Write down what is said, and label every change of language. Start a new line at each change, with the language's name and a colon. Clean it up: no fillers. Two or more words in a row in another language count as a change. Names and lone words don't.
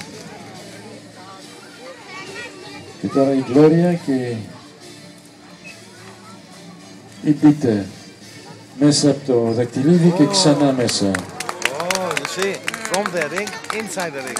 Greek: Και τώρα η Γκλώρια και η Πίτερ μέσα από το δακτυλίδι και ξανά μέσα.
English: Oh, you see, from the ring, inside the ring.